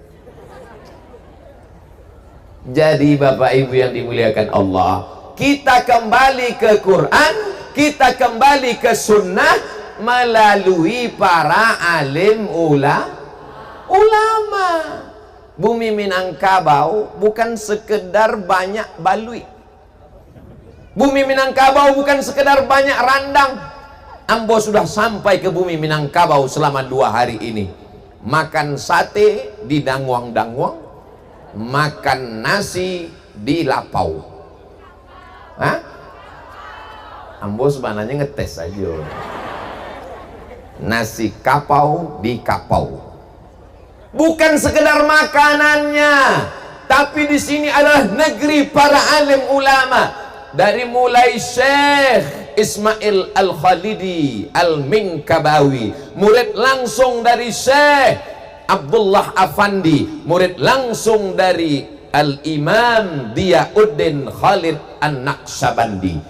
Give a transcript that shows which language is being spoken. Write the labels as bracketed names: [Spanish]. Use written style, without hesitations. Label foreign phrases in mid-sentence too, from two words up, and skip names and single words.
[Indonesian] Jadi Bapak Ibu yang dimuliakan Allah, kita kembali ke Quran, kita kembali ke sunnah melalui para alim ulama. Bumi Minangkabau bukan sekedar banyak balui. Bumi Minangkabau bukan sekedar banyak randang. Ambo sudah sampai ke bumi Minangkabau selama 2 hari ini. Makan sate di Dangwang-Dangwang, makan nasi di Lapau. Hah? Ambo sebenarnya ngetes aja. Nasi kapau di Kapau. Bukan sekedar makanannya, tapi di sini adalah negeri para alim ulama. Dari mulai Syekh Ismail Al-Khalidi Al-Minkabawi, murid langsung dari Syekh Abdullah Afandi, murid langsung dari Al-Imam Diyauddin Khalid An-Naqsyabandi.